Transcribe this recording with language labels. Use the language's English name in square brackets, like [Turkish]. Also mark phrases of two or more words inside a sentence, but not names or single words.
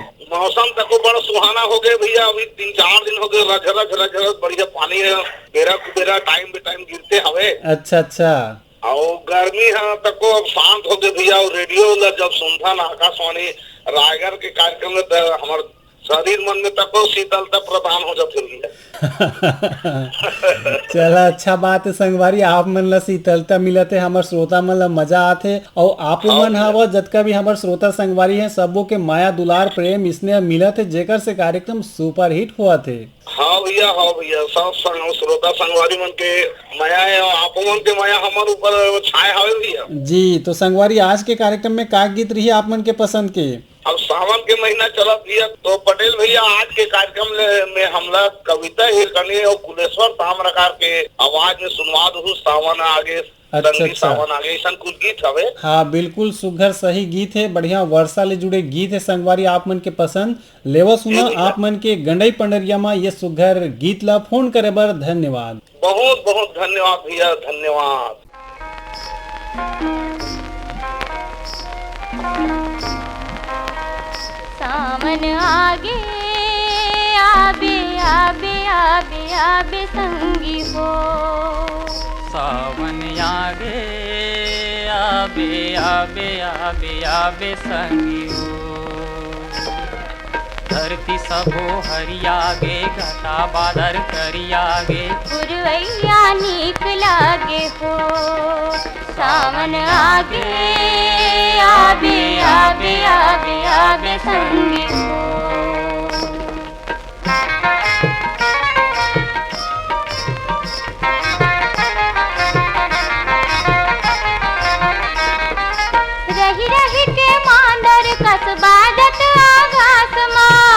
[Chhattisgarhi] मौसम तक बड़ा सुहाना हो गए भैया, अभी 3-4 दिन हो गए रझरझ बढ़िया पानी है, बेरा कुबेरा टाइम पे टाइम गिरते हवे। अच्छा अच्छा। और गर्मी है तको अब शांत हो गए भैया। और रेडियो जब सुनता ना आकाशवाणी रायगढ़ के कार्यक्रम में तो हमारे शरीर मन में तको शीतलता प्रदान हो जाती है। चला अच्छा बात है संगवारी। आप मन ला शीतलता मिलत है, हमार श्रोता मन ला मजा आते। और आप मन हवा जतका भी हमार श्रोता संगवारी है सबो के माया दुलार प्रेम स्नेह मिलत है, जेकर से कार्यक्रम सुपर हिट हुआ थे। हाँ भैया, सब श्रोता संगवारी मन के माया है, और आप मन के माया हमारे ऊपर छाए हवे भैया। जी तो संगवारी, आज के कार्यक्रम में का गीत रही आप मन के पसंद के? अब सावन के महीना चला भैया, तो पटेल भैया आज के कार्यक्रम में हमला कविता हिरकनी और कुलेश्वर ताम्रकार के आवाज में सुनवा दू सावन आगे। अच्छा अच्छा। सावन आगे ऐसा कुछ गीत हवे। हाँ बिल्कुल, सुघर सही गीत है, बढ़िया वर्षा ले जुड़े गीत है संगवारी। आप मन के पसंद लेवा सुना। आप मन के गंडई पंडरिया में ये सुघर गीत ला फोन करे बर धन्यवाद। बहुत बहुत धन्यवाद भैया, धन्यवाद। सावन आगे आबे आबे आबे आबे संगी हो। सावन आगे आबे आबे आबे आबे संगी हो। धरती सबो हरियागे, घटा बादर करियागे, पुरवैया नीक लागे हो। सावन आगे आबे आबे आबे आबे संगी हो। रही रही के मांडर कसबादत आकाश माँ,